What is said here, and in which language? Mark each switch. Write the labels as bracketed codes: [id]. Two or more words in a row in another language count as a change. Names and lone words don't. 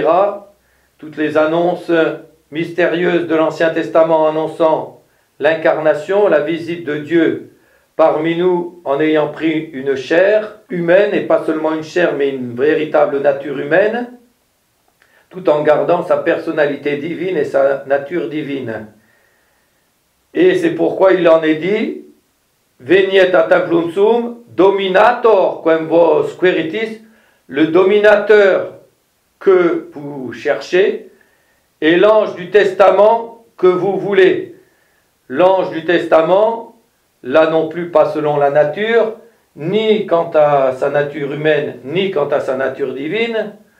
[fr] Toutes les annonces mystérieuses de l'Ancien Testament annonçant l'incarnation, la visite de Dieu parmi nous en ayant pris une chair humaine, et pas seulement une chair mais une véritable nature humaine, tout en gardant sa personnalité divine et sa nature divine. Et c'est pourquoi il en est dit [la] veniet a templum suum, dominator quem vos queritis, [fr] le dominateur que vous cherchez, et l'ange du testament que vous voulez. L'ange du testament, là non plus pas selon la nature, ni quant à sa nature humaine, ni quant à sa nature divine.